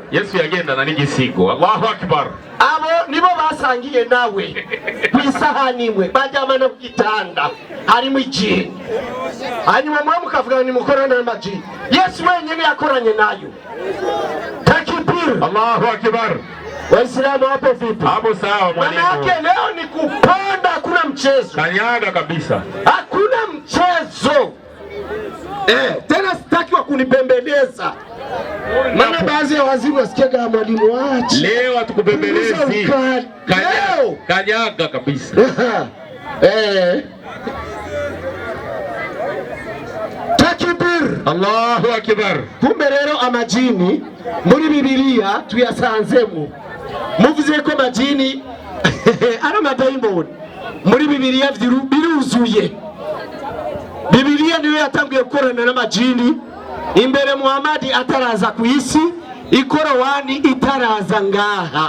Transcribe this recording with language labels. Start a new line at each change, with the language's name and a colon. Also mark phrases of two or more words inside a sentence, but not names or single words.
Rundi: Yesu yagendana n'igisigo.
Arabic: الله أكبر.
Rundi: Abo nibo basangiye nawe kwisahani imwe bajyamana ku gitanda hari mu ijini. Hanyuma mwe mukavuga ni mukorana n'amajini. Yesu wenyine yakoranye nayo.
Arabic: Takibir. الله أكبر.
Swahili: Waislamu hapo vipi? Hapo sawa mwalimu. Manake leo ni kupanda, hakuna mchezo. Kanyaga kabisa. Hakuna mchezo. Tena sitaki wa kunipembeleza. Maana baadhi ya wazimu wasikia kama mwalimu wachi. Leo atukupembelezi. Kanyaga kabisa.
Arabic: Takbir. الله أكبر.
Rundi: Kumbe rero amajini muri Bibiliya tuyasanzemo. Muvuze ko amajini ari amadayimoni muri Bibiliya biruzuye. Bibiliya niyo yatangiye gukorana n'amajini imbere Muhammad ataraza ku isi, ikorowani itaraza ngaha.